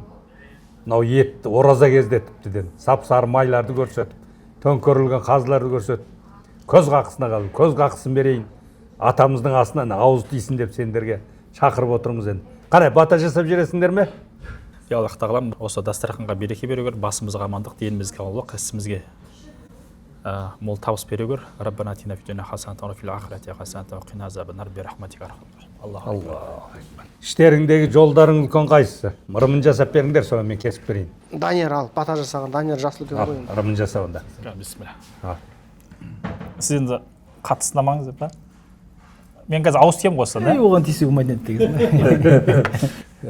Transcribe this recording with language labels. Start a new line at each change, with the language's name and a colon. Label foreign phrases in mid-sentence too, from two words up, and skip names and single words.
Kazakh: Мынау ет ораза кезде тіптіден сап-сары майларды көрсетіп, төңкерілген қазыларды көрсетіп, көз қақысына қалып, көз қақысын берейін. Атамыздың асынан ауыз тисін деп сендерге шақырып отырмыз енді. Қарай, бата жасап жүресіңдер ме? Аллах тағалам осы дастарханға береке бере көр, басымызға амандық, денімізге саулық, ісімізге мол табыс бере көр.
Arabic: ربنا آتنا في الدنيا حسنة وفي الآخرة حسنة وقنا عذاب النار برحمتك. الله أكبر.
Kazakh: Іштеріңдегі жолдарың үлкен қайсысы? Ырымын жасап беріңдер, соны мен кесіп берейін. Данияр ал, бата жасаған Данияр жақсы өте ғой. Ырымын жасауында. Бисмилля. Сіз енді қатты сынамаңыз деп па? Мен қазір ауыз тием ғой осыдан, да? Оған тисе болмайтын еді деген.